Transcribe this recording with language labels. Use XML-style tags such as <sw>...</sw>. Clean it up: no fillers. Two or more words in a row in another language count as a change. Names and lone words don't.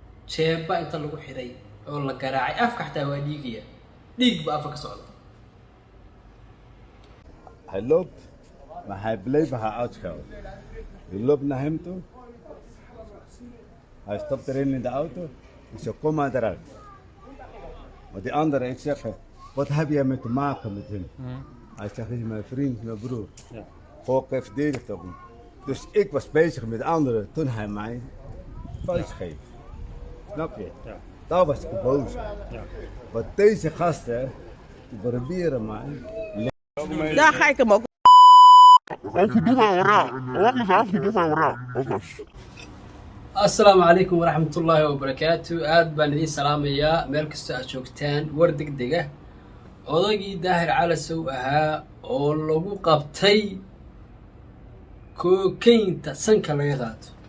<so>jeeba inta lagu xiray oo la garaacay afka xataa waa dhiigaya dhiig ba afka ka socda.</so> <nl>Hij loopt, maar hij bleef haar uitschelden. Die loopt naar hem toe. Hij stapt erin in de auto. Ik zeg, kom maar eruit. Maar die andere, ik zeg, wat heb jij mee te maken met hem? Hij zegt, hij is mijn vriend, mijn broer. Ja. Volk heeft verdedigd op hem. Dus ik was bezig met de anderen toen hij mij vuist geeft. Snap je? Ja. Daar was ik boos. Ja. Want deze gasten, die proberen mij. Daar ga ik hem ook.</nl> <ar>السلام عليكم ورحمة الله وبركاته.</ar> <so>Aad baan idiin salaamayaa meel kastoo aad joogtaan. War degdeg ah odaygii daahir calasow ahaa oo lagu qabtay kookaynta sanka laga qaato.</so>